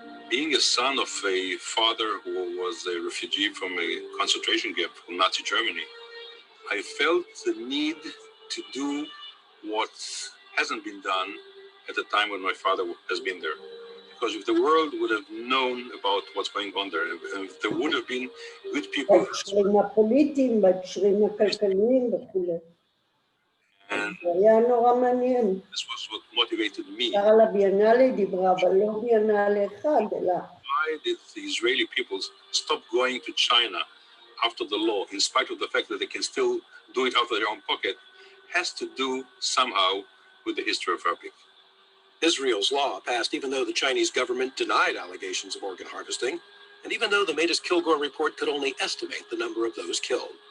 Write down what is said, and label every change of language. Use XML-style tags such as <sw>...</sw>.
<en>Being a son of a father who was a refugee from a concentration camp from Nazi Germany, I felt the need to do what hasn't been done at the time when my father has been there. Because if the world would have known about what's going on there, if there would have been good people.</en> <he>בהקשרים הפוליטיים, בהקשרים הכלכליים וכולי. זה היה נורא מעניין.</he> <en>This was what motivated me.</en> <he>על הביאנלי דיברה, אבל לא ביאנלי אחד, אלא...</he> <en>Why did the Israeli peoples stop going to China after the law, in spite of the fact that they can still do it out of their own pocket, has to do somehow with the history of our people. Israel's law passed even though the Chinese government denied allegations of organ harvesting, and even though the Mattis-Kilgore report could only estimate the number of those killed.</en>